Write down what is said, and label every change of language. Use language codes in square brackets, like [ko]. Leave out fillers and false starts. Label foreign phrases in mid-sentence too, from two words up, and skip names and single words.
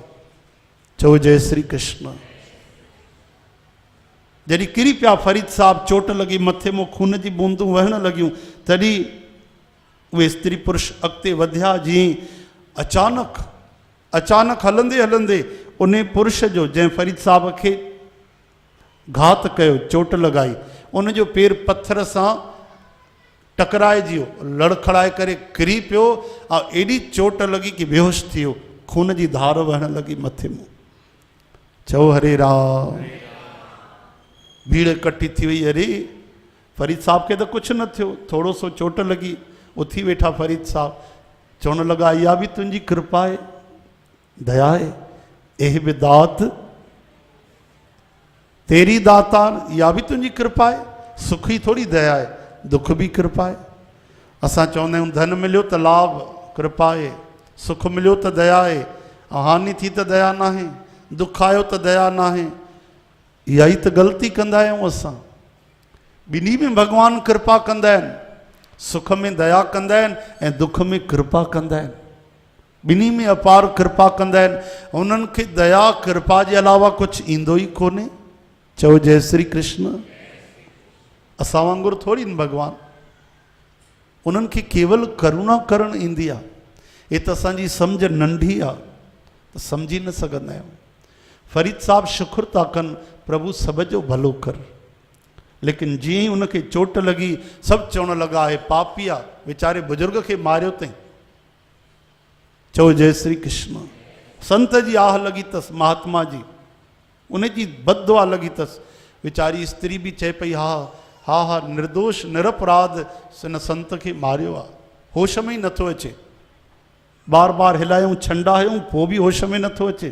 [sd] चओ जय श्री कृष्ण। जॾहिं किरी पिया फरीद साहब, चोट लॻी, मथे मां खून जी बूंदूं वहण लॻियूं, तॾहिं उहे स्त्री पुरुष अॻिते वधिया। जीअं अचानक हलंदे हलंदे उन पुरुष जो, जंहिं फरीद साहब खे घात कयो, चोट लॻाई, उनजो पेर पत्थर सां टकराइजी वियो, लड़खड़ाए करे किरी पियो, ऐं एॾी चोट लॻी कि बेहोश थी वियो, खून जी धार वहण लॻी मथे मां। चओ हरे राम। भीड़ इकट्ठी थी वई। अरे फरीद साहब खे त कुझु न थियो, थोरो सो चोट लॻी, उथी वेठा फरीद साहब, चवण लॻा इहा बि तुंहिंजी कृपा आहे, [hi] दया है। यह भी दात तेरी दातार, या भी तुझी कृपा है। सुख ही थोड़ी दया है, दुख भी कृपा है। [sd] असां चवंदा आहियूं धन मिलियो त [hi] लाभ कृपा है, [sd] सुख मिलियो त [hi] दया है, [sd] हानि थी त दया ना है, दुख आयो त दया ना है। इहा ई त ग़लती कंदा आहियूं असां। ॿिन्ही में भगवान कृपा कंदा आहिनि, सुख में दया कंदा आहिनि ऐं दुख में कृपा कंदा आहिनि। ॿिन्ही में अपार कृपा कंदा आहिनि। उन्हनि खे दया कृपा जे अलावा कुझु ईंदो ई कोन्हे। चओ जय श्री कृष्ण। असां वांगुरु थोरी न भगवान, उन्हनि खे केवल करुणा करणु ईंदी आहे। हे त असांजी सम्झ नंढी आहे त सम्झी न सघंदा आहियूं। फरीद साहब शुक्र था कनि, प्रभु सभ जो भलो कर। लेकिन जीअं ई उनखे चोट लॻी सभु चवणु लॻा हे पापी आहे, वीचारे बुजुर्ग खे मारियो अथई। चओ जय श्री कृष्ण। संत जी आह लॻी अथसि, महात्मा जी, उनजी बददुआ लॻी अथसि। वीचारी स्त्री बि चए पई हा हा हा, निर्दोष निरपराध हिन संत खे मारियो आहे, होश में ई नथो अचे। बार बार हिलायूं छंडायूं पोइ बि होश में नथो अचे।